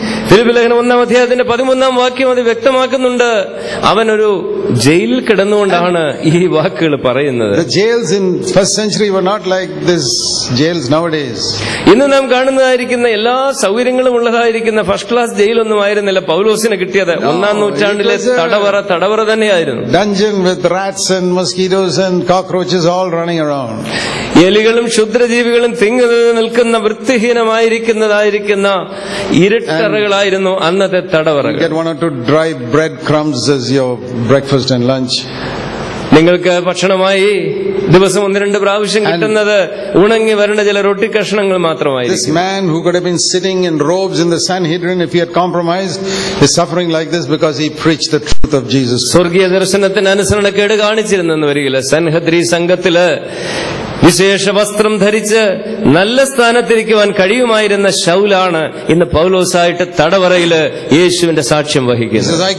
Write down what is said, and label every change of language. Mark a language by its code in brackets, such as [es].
[ml] Philippi ലേഖനം 1-ാം അധ്യായത്തിന്റെ 13-ാം വാക്യം അത് വ്യക്തമാക്കുന്നുണ്ട്. അവനൊരു ജയിലിൽ കിടന്നുകൊണ്ടാണ് ഈ വാക്കുകൾ പറയുന്നത്. [en] The jails in first century were not like this jails nowadays. [ml] ഇന്ന് നാം കാണുന്നതായിരിക്കുന്ന എല്ലാ സൗകര്യങ്ങളും ഉള്ളതായിരിക്കുന്ന ഫസ്റ്റ് ക്ലാസ് ജയിലൊന്നും ആയിരുന്നില്ല പൗലോസിന് കിട്ടിയത്. 1-ാം നൂറ്റാണ്ടിലെ തടവറ തന്നെയായിരുന്നു. [en] Dungeon with rats and mosquitoes and cockroaches all running around. [ml] എലികളും ക്ഷുദ്രജീവികളും തിങ്ങി നിൽക്കുന്ന വൃത്തിഹീനമായിരിക്കുന്നതായിരിക്കുന്ന ഇരുട്ടറകളായിരുന്നു അന്നത്തെ തടവറകൾ. [en] Get 1 or 2 dry bread crumbs as your breakfast and lunch. [ml] നിങ്ങൾക്ക് ഭക്ഷണമായി ദിവസം 1-2 പ്രാവശ്യം കിട്ടുന്നത് ഉണങ്ങി വരേണ്ട ചില റൊട്ടി കഷ്ണങ്ങൾ മാത്രമായിരിക്കും. [en] This man who could have been sitting in robes in the Sanhedrin if he had compromised is suffering like this because he preached the truth of Jesus. [ml] സ്വർഗീയ ദർശനത്തിന് അനുസരണക്കേട് കാണിച്ചിരുന്നെന്ന് വരികില്ല. സൻഹദ്രി സംഘത്തില് വിശേഷ വസ്ത്രം ധരിച്ച് നല്ല സ്ഥാനത്തിരിക്കുവാൻ കഴിയുമായിരുന്ന ശൗലാണ് ഇന്ന് പൗലോസായിട്ട് തടവറയില് യേശുവിന്റെ സാക്ഷ്യം വഹിക്കുന്നത്.